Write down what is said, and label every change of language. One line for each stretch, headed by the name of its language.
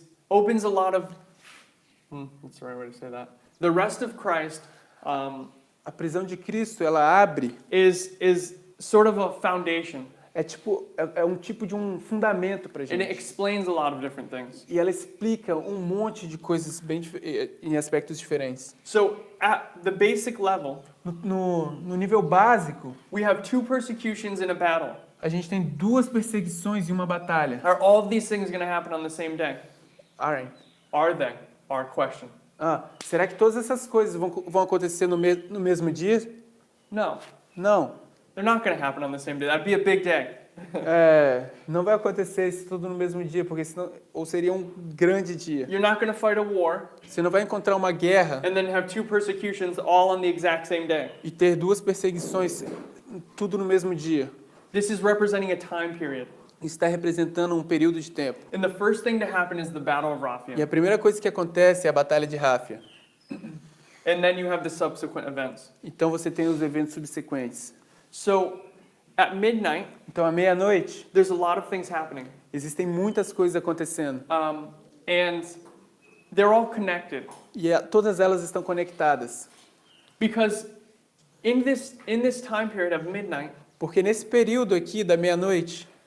English: opens a lot of what's the right way to say that? The arrest of Christ
Portuguese: a prisão de Cristo, ela abre,
English: is sort of a foundation,
Portuguese: é um tipo de um fundamento para a
English: and it
Portuguese: gente.
English: explains a lot of different things.
Portuguese: E ela explica um monte de coisas em aspectos diferentes.
English: So at the basic level,
Portuguese: No nível básico,
English: we have two persecutions in a battle.
Portuguese: a gente tem duas perseguições e uma batalha.
English: Are all of these things going to happen on the same day? Alright. Are they? Our question.
Portuguese: Será que todas essas coisas vão acontecer no mesmo dia?
English: No,
Portuguese: Não.
English: they're not going to happen on the same day. That'd be a big day.
Portuguese: Não vai acontecer isso tudo no mesmo dia, porque senão, ou seria um grande dia.
English: You're not going to fight a war
Portuguese: Você não vai encontrar uma guerra
English: and then have two persecutions all on the exact same day.
Portuguese: e ter duas perseguições tudo no mesmo dia.
English: This is representing a time period.
Portuguese: Isso está representando um período de tempo.
English: And the first thing to happen is the Battle of
Portuguese: E
English: Raphia.
Portuguese: a primeira coisa que acontece é a Batalha de Ráfia.
English: And then you have the subsequent events.
Portuguese: Então você tem os eventos subsequentes.
English: So at midnight,
Portuguese: Então à meia-noite
English: there's a lot of things happening.
Portuguese: existem muitas coisas acontecendo
English: And they're all connected.
Portuguese: e todas elas estão conectadas.
English: Because in this time period of midnight,
Portuguese: Porque nesse período aqui da meia-noite,